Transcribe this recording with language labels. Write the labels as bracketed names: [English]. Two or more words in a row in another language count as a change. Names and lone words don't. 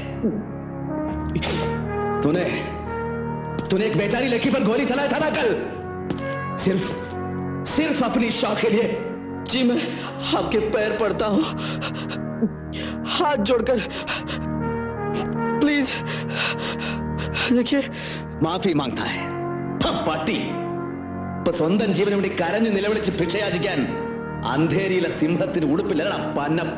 [Hindi] तूने एक बेचारी लड़की पर गोली चलाया था ना कल, सिर्फ अपनी शौक के लिए। जी मैं आपके पैर पड़ता हूं, हाथ जोड़कर, प्लीज देखिए। [Malayalam] മാഫി മാങ്ങാ പട്ടി ഇപ്പൊ സ്വന്തം ജീവൻ ഇവിടെ കരഞ്ഞു നിലവിളിച്ച് ഭിക്ഷയാചിക്കാൻ അന്ധേരിയിലെ സിംഹത്തിന് ഉടുപ്പില്ലടാ പന്ന.